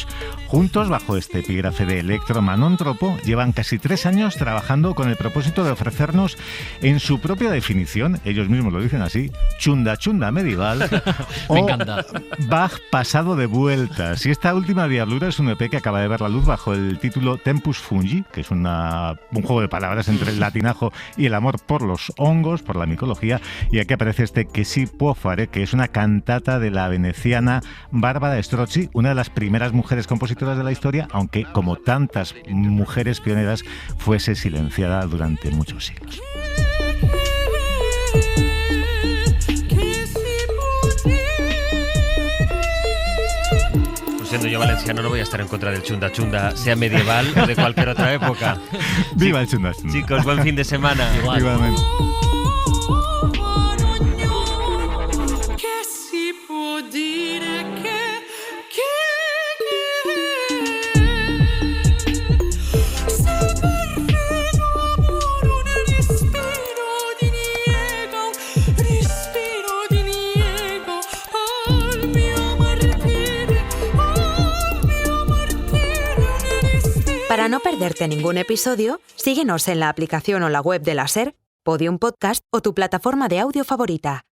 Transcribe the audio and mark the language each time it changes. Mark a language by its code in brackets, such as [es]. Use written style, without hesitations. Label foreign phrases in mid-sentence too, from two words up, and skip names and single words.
[es] Juntos, bajo este epígrafe de Electro Manontropo, llevan casi 3 años trabajando con el propósito de ofrecernos, en su propia definición, ellos mismos lo dicen así, chunda chunda medieval Me o encanta. Bach pasado de vueltas. Y esta última diablura es un EP que acaba de ver la luz bajo el título Tempus Fungi, que es un juego de palabras entre el latinajo y el amor por los hongos, por la micología. Y aquí aparece este Che si può fare, que es una cantata de la veneciana Barbara Strozzi, una de las primeras mujeres compositoras de la historia, aunque como tantas mujeres pioneras fuese silenciada durante muchos siglos. Siendo yo valenciano no voy a estar en contra del chunda chunda, sea medieval o de cualquier otra época. ¡Viva el chunda chunda! Chicos, buen fin de semana. Igual. Igualmente. [it] Che si può dire che se perdido amor un respiro di niego al mio martirio un respiro. [es] Para no perderte ningún episodio, síguenos en la aplicación o la web de la SER, Podium Podcast o tu plataforma de audio favorita.